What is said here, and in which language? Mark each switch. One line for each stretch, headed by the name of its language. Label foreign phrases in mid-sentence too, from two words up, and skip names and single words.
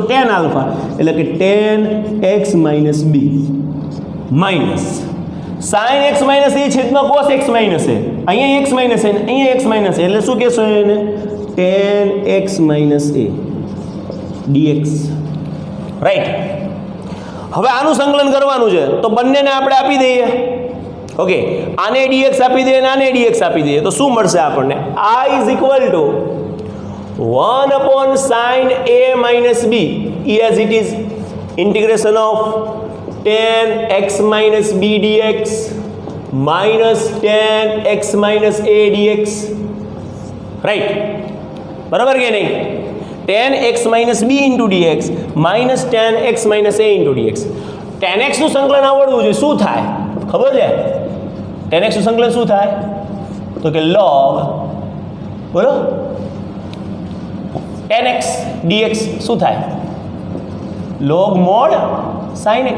English: tan alpha
Gujarati: એટલે કે
English: tan x minus b માઇનસ sin x minus a છેદમાં cos x minus a, અહીંયા x minus a અહીંયા x minus a
Gujarati: એટલે શું કહેશો એને?
English: tan x minus a dx, રાઈટ.
Gujarati: હવે આનું સંકલન કરવાનું છે તો બંનેને આપણે આપી દઈએ. ઓકે, આને dx આપી દઈએ અને આને dx આપી દઈએ તો શું મળશે આપણને?
English: I is equal to 1 sin a minus b as it is integration of tan x minus b dx minus tan x minus a dx, રાઈટ.
Gujarati: બરાબર કે નહીં?
English: tan x minus b into dx minus tan x minus a into dx. tan x
Gujarati: નું સંકલન આવડવું જોઈએ. શું થાય ખબર છે?
English: tan x
Gujarati: નું સંકલન શું થાય તો કે log, બોલો,
English: tan x dx
Gujarati: શું થાય?
English: log mod sin x.